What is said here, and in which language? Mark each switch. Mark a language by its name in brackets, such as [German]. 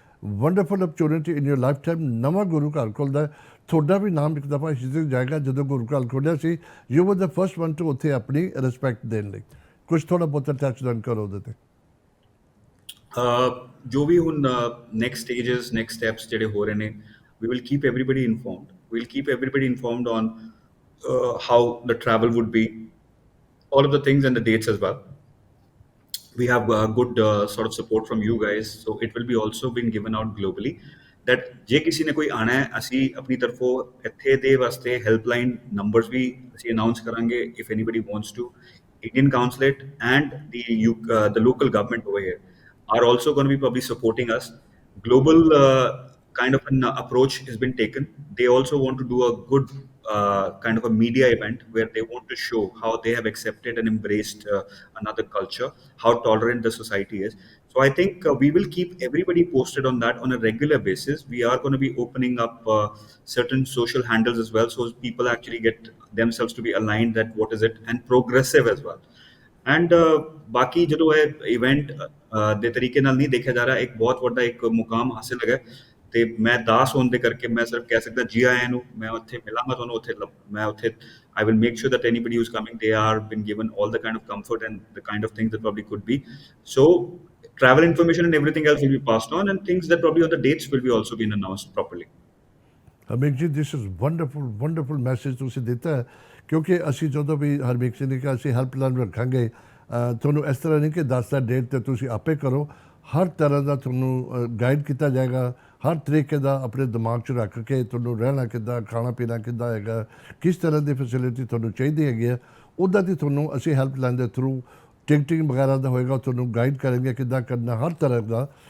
[English] Wonderful opportunity in your lifetime. [Punjabi] ਨਵਾਂ ਗੁਰੂ ਘਰ ਖੁੱਲ੍ਹਦਾ, ਤੁਹਾਡਾ ਵੀ ਨਾਮ ਇੱਕ ਦਫਾ ਹਿਸਟਰੀ ਜਾਏਗਾ। ਜਦੋਂ ਗੁਰੂ ਘਰ ਖੋਲ੍ਹਿਆ ਸੀ, [English] you were the first one to [Punjabi] ਉੱਥੇ ਆਪਣੀ ਰਿਸਪੈਕਟ ਦੇਣ ਲਈ। ਕੁਛ ਥੋੜ੍ਹਾ ਬਹੁਤਾ ਟੱਚ ਡਨ ਕਰੋ ਉਹਦੇ 'ਤੇ। ਜੋ ਵੀ ਹੁਣ ਨੈਕਸਟ ਸਟੇਜਸ, ਨੈਕਸਟ ਸਟੈਪਸ ਜਿਹੜੇ ਹੋ ਰਹੇ ਨੇ, [English] we will keep everybody informed. We'll keep everybody informed on how the travel would be, all of the things and the dates as well. We have good sort of support from you guys, so it will be also been given out globally that [Punjabi] ਜੇ ਕਿਸੇ ਨੇ ਕੋਈ ਆਣਾ ਹੈ, ਅਸੀਂ ਆਪਣੀ ਤਰਫੋਂ ਇੱਥੇ ਦੇ ਵਾਸਤੇ ਹੈਲਪਲਾਈਨ ਨੰਬਰਸ ਵੀ ਅਸੀਂ ਅਨਾਉਂਸ ਕਰਾਂਗੇ। [English] if anybody wants to, Indian consulate and the local government over here are also going to be probably supporting us. Global kind of an approach has been taken. They also want to do a good kind of a media event where they want to show how they have accepted and embraced another culture, how tolerant the society is. So I think we will keep everybody posted on that on a regular basis. We are going to be opening up certain social handles as well, so people actually get themselves to be aligned that what is it, and progressive as well. [Punjabi] And ਬਾਕੀ ਜਦੋਂ ਇਹ event ਦੇ ਤਰੀਕੇ ਨਾਲ ਨਹੀਂ ਦੇਖਿਆ ਜਾ ਰਿਹਾ, ਇੱਕ ਬਹੁਤ ਵੱਡਾ ਇੱਕ ਮੁਕਾਮ ਹਾਸਿਲ ਹੈਗਾ ਤੇ ਮੈਂ ਦਾਸ ਹੋਣ ਦੇ ਕਰਕੇ ਮੈਂ ਸਿਰਫ ਕਹਿ ਸਕਦਾ ਜੀ ਆਇਆਂ ਨੂੰ। ਮੈਂ ਉੱਥੇ ਮਿਲਾਂਗਾ ਤੁਹਾਨੂੰ, ਉੱਥੇ ਮੈਂ ਉੱਥੇ [English] I will make sure that anybody who's coming, they are been given all the kind of comfort and the kind of things that probably could be. So travel information and everything else will be passed on, and things that probably on the dates will be also been announced properly. [Punjabi] ਹਰਮੀਕ ਜੀ, [English] this is wonderful message [Punjabi] ਤੁਸੀਂ ਦਿੱਤਾ ਹੈ, ਕਿਉਂਕਿ ਅਸੀਂ ਜਦੋਂ ਵੀ ਹਰਮੀਕ ਸਿੰਘ ਨੇ ਕਿਹਾ ਅਸੀਂ ਹੈਲਪਲਾਈਨ ਰੱਖਾਂਗੇ, ਤੁਹਾਨੂੰ ਇਸ ਤਰ੍ਹਾਂ ਨਹੀਂ ਕਿ ਦੱਸ ਦਾ ਡੇਟ 'ਤੇ ਤੁਸੀਂ ਆਪੇ ਕਰੋ, ਹਰ ਤਰ੍ਹਾਂ ਦਾ ਤੁਹਾਨੂੰ ਗਾਈਡ ਕੀਤਾ ਜਾਏਗਾ, ਹਰ ਤਰੀਕੇ ਦਾ ਆਪਣੇ ਦਿਮਾਗ 'ਚ ਰੱਖ ਕੇ ਤੁਹਾਨੂੰ ਰਹਿਣਾ ਕਿੱਦਾਂ, ਖਾਣਾ ਪੀਣਾ ਕਿੱਦਾਂ ਹੈਗਾ, ਕਿਸ ਤਰ੍ਹਾਂ ਦੀ ਫੈਸਿਲਿਟੀ ਤੁਹਾਨੂੰ ਚਾਹੀਦੀ ਹੈਗੀ ਹੈ, ਉੱਦਾਂ ਦੀ ਤੁਹਾਨੂੰ ਅਸੀਂ ਹੈਲਪਲਾਈਨ ਦੇ ਥਰੂ ਟਿਕਟਿੰਗ ਵਗੈਰਾ ਦਾ ਹੋਏਗਾ, ਤੁਹਾਨੂੰ ਗਾਈਡ ਕਰਾਂਗੇ ਕਿੱਦਾਂ ਕਰਨਾ ਹਰ ਤਰ੍ਹਾਂ ਦਾ।